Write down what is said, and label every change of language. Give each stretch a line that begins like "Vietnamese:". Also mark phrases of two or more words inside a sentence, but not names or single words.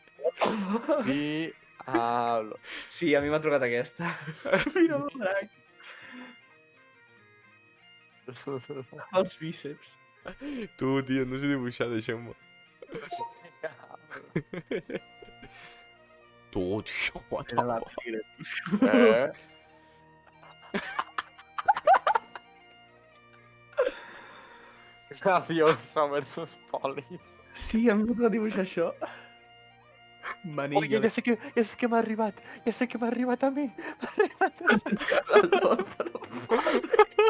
Catalan: Sí, a mi m'ha tocat aquesta. Mira el drac. Els bíceps. Tu, tio, no sé dibuixar, deixeu-me. Tu, tio,
English: what the fuck?
Catalan: Graciosa versus Poli. Sí, a mi m'ha tocat dibuixar això. Manillo. Oye, ja sé que m'ha arribat. Ja sé que m'ha arribat a mi. M'ha arribat a mi.